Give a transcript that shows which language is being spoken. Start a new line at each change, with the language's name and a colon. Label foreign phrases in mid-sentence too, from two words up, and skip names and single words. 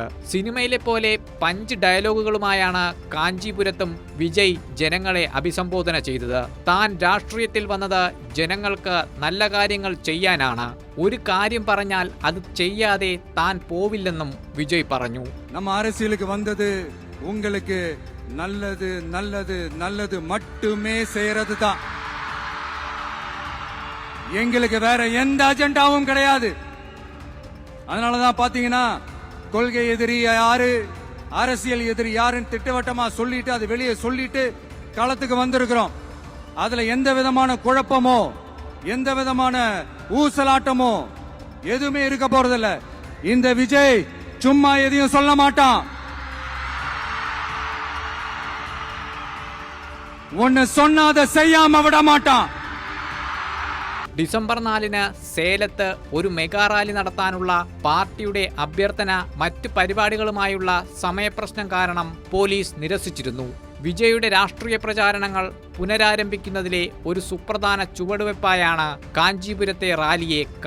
Malayalam: സിനിമയിലെ പോലെ പഞ്ച് ഡയലോഗുകളുമായാണ് കാഞ്ചീപുരത്തും വിജയ് ജനങ്ങളെ അഭിസംബോധന ചെയ്തത്. താൻ രാഷ്ട്രീയത്തിൽ വന്നത് ജനങ്ങൾക്ക് നല്ല കാര്യങ്ങൾ ചെയ്യാനാണ്. ഒരു കാര്യം പറഞ്ഞാൽ അത് ചെയ്യാതെ താൻ പോവില്ലെന്നും വിജയ് പറഞ്ഞു.
Tamil: நம்ம அரசியலுக்கு வந்தது உங்களுக்கு நல்லது நல்லது நல்லது மட்டுமே செய்யறது தான். எங்களுக்கு வேற எந்த அஜெண்டாவும் கிடையாது. அதனாலதான் பாத்தீங்கன்னா கொள்கை எதிரி யாரு, அரசியல் எதிரி யாருன்னு திட்டவட்டமா சொல்லிட்டு அது வெளியே சொல்லிட்டு களத்துக்கு வந்திருக்கிறோம். அதுல எந்த விதமான குழப்பமோ எந்த விதமான ஊசலாட்டமோ எதுவுமே இருக்க போறதில்ல. இந்த விஜய் சும்மா எதையும் சொல்ல மாட்டான். ஒன்னு சொன்னா அதை செய்யாம விட மாட்டான்.
Malayalam: ഡിസംബർ 4-ന് സേലത്ത് ഒരു മെഗാ റാലി നടത്താനുള്ള പാർട്ടിയുടെ അഭ്യർത്ഥന മറ്റ് പരിപാടികളുമായുള്ള സമയപ്രശ്നം കാരണം പോലീസ് നിരസിച്ചിരുന്നു. വിജയുടെ രാഷ്ട്രീയ പ്രചാരണങ്ങൾ പുനരാരംഭിക്കുന്നതിലെ ഒരു സുപ്രധാന ചുവടുവെപ്പായാണ് കാഞ്ചീപുരത്തെ റാലിയെ കാണേണ്ടത്.